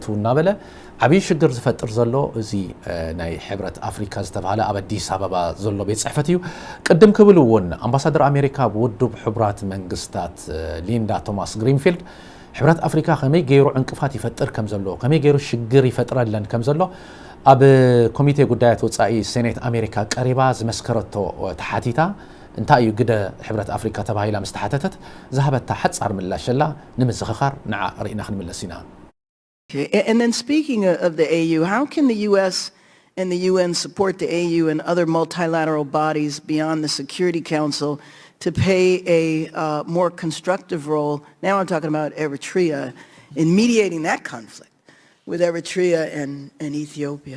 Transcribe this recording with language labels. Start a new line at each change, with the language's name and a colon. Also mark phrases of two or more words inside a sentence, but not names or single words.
Tigrinya: እናበለ ዓብይ ሽግር ዝፈጥር ዘሎ እዚ ናይ ሕብረት ኣፍሪካ ዝተባሃለ ኣብ አዲስ አበባ ዘሎ ቤት ጽሕፈት እዩ ቅድም ክብል እውን ኣምባሳደር ኣሜሪካ ብውድብ ሕቡራት መንግስታት ሊንዳ ቶማስ ግሪንፊልድ ሕብረት ኣፍሪካ ከመይ ገይሩ ዕንቅፋት ይፈጥር ከም ዘሎ ከመይ ገይሩ ሽግር ይፈጥረለን ከም ዘሎ ኣብ ኮሚቴ ጉዳያት ወጻኢ ሴኔት ኣሜሪካ ቀሪባ ዝመስከረቶ ተሓቲታ እንታይ እዩ ግደ ሕብረት ኣፍሪካ ተባሂላ ምስተሓተተት ዝሃበታ ሓጻር ምላሽላ ንምዝኽኻር ንዓ ርኢና ክንምለስ ኢና
English: And then speaking of the AU, how can the U.S. and the UN support the AU and other multilateral bodies beyond the Security Council to play a more constructive role, now I'm talking about Eritrea, in mediating that conflict with Eritrea and Ethiopia?